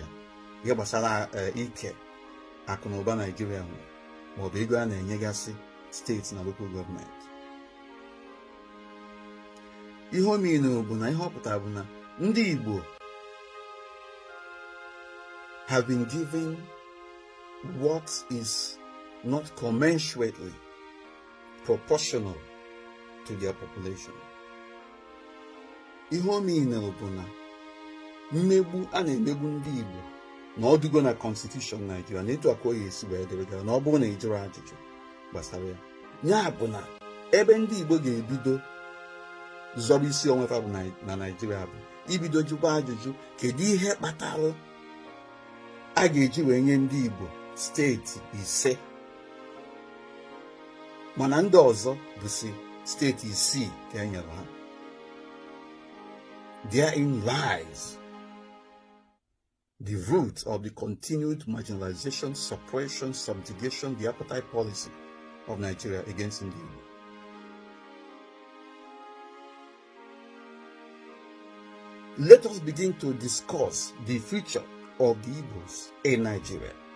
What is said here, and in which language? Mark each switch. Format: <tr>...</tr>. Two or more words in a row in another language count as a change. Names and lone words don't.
<ig>Ihe gbasara ike akụ na ụba Nigeria nwere maọbụ ego a na-enyegasị steeti na</ig> <en>local government.</en> <ig>Ihe o meanụrụ bụ na ihe ọ pụtara bụ na ndị Igbo</ig> <en>have been given what is not commensurately proportional to their population.</en> <ig>Ihe o meanụrụ bụ na mmegbu a na-emegbu ndị Igbo na ọdụgo na constitution Nigeria na etu aka oyi esi wee dịrịgara na ọ bụrụ na ị jụrụ ajụjụ gbasara ya. Ya bụ na ebe ndị Igbo ga-ebido zọrọ isi onwe fa bụ na Nigeria bụ ibido jụkwa ajụjụ kedu ihe kpatara a ga-eji wee nye ndị Igbo steeti 5 mana ndị ọzọ bụsi steeti 6 ka e nyere ha.</ig> <en>Therein lies the root of the continued marginalization, suppression, subjugation, the apartheid policy of Nigeria against Ndi Igbo. Let us begin to discuss the future of the Igbos in Nigeria.</en>